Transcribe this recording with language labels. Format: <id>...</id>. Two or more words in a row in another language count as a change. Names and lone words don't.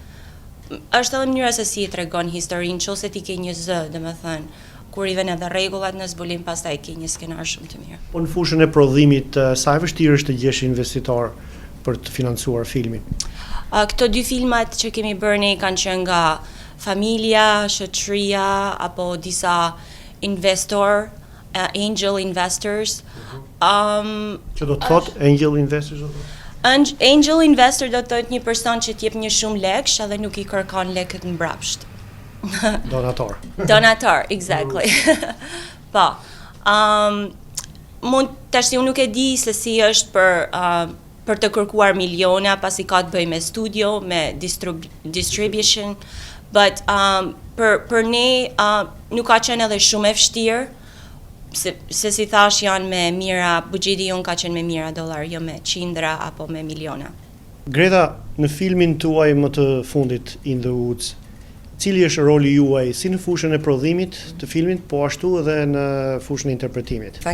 <sq>Është edhe mënyra se si e tregon historinë, nëse ti ke një zë, domethënë, kur i vjen edhe rregullat në zbulim, pastaj ke një skenar shumë të mirë. Po në fushën e prodhimit, sa e vështirë është të gjesh investitor për të financuar filmin? Këto dy filmat që kemi bërë ne kanë qenë nga familja, shoqëria apo disa investor,</sq> <en>angel investors.</en> <sq>Që do të thotë</sq> <en>angel investors? Angel investor</en> <sq>do të thotë një person që t'jep një shumë lekësh edhe nuk i kërkon lekët mbrapsht. Donator. Donator, exactly. Po. Tash unë nuk e di se si është për të kërkuar miliona, pasi ka të bëjë me studio, me</sq> <en>distribution, but</en> <sq>për ne nuk ka qenë edhe shumë e vështirë. Se si thash janë me mira, buxheti jonë ka qenë me mira dollar, jo me qindra apo me miliona. Greta, në filmin tuaj më të fundit In the Woods, cili është roli juaj si në fushën e prodhimit të filmit, po ashtu edhe në fushën e interpretimit?</sq>